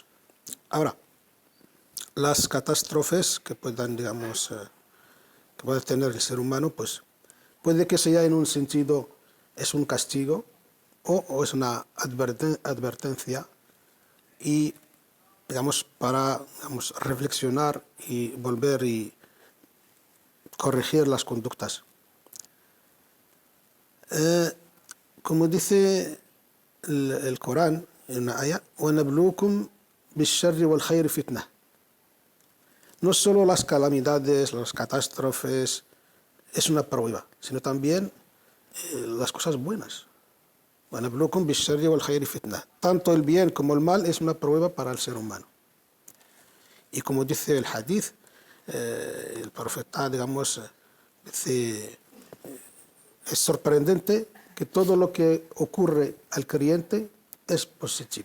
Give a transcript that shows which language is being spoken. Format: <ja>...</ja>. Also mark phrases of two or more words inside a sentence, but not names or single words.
<es>Ahora, las catástrofes que puedan, digamos, que puede tener el ser humano, pues puede que sea en un sentido, es un castigo o es una advertencia, y digamos para reflexionar y volver y corregir las conductas. Como dice el Corán en una ayah,</es> <ar>وَنَبْلُوكُمْ بِالشَّرِّ وَالْخَيْرِ فِتْنَةً.</ar> <es>No solo las calamidades, las catástrofes es una prueba, sino también las cosas buenas.</es> <ar>وَنَبْلُوكُمْ بِالشَّرِّ وَالْخَيْرِ فِتْنَةً.</ar> <es>Tanto el bien como el mal es una prueba para el ser humano. Y como dice el hadith, el profeta, digamos, dice, es sorprendente que todo lo que ocurre al creyente es positivo.</es>